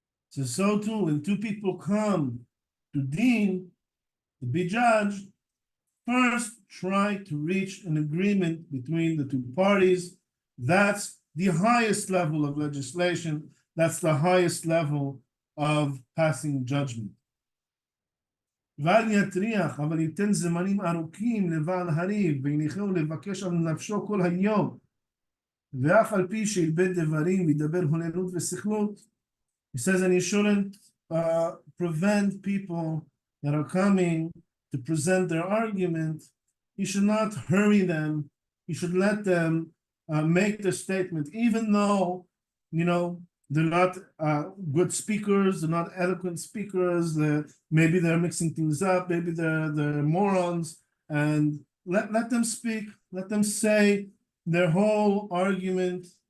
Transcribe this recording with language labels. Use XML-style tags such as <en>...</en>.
<en>So too, when two people come to Deen, to be judged, first try to reach an agreement between the two parties. That's the highest level of legislation. That's the highest level of passing judgment.</en> <he>ואל יטריח, אבל ייתן זמנים ארוכים לבעל הריב, והניחהו לבקש על נפשו כל היום. ואף על פי שילבד דברים וידבר הוללות וסכלות.</he> <en>He says, and he shouldn't prevent people that are coming to present their argument. He should not hurry them. He should let them make their statement, even though, they're not good speakers, they're not eloquent speakers, maybe they're mixing things up, maybe they're morons, and let them speak, let them say their whole argument.</en>